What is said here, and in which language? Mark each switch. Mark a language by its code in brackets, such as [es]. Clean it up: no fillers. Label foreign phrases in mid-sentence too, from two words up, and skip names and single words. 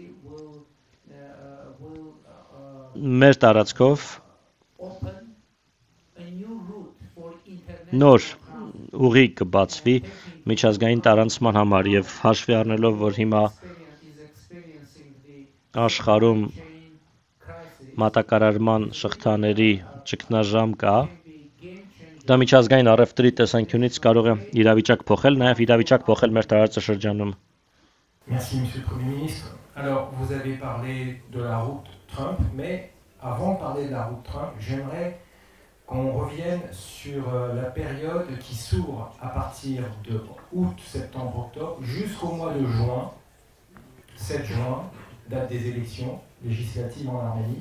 [hy] մեր տարածքով նոր ուղի կբացվի միջազգային տարանցման համար եւ հաշվի առնելով, որ հիմա աշխարհում մատակարարման շղթաների ճգնաժամ կա, դա միջազգային առևտրի տեսանկյունից կարող է իրավիճակ փոխել, նաեւ իրավիճակ փոխել մեր տարածաշրջանում։ [fr] Merci, Monsieur le Premier ministre. Alors, vous avez parlé de la route Trump, mais avant de parler de la route Trump, j'aimerais qu'on revienne sur la période qui s'ouvre à partir de août, septembre, octobre, jusqu'au mois de juin, 7 juin, date des élections législatives en Arménie.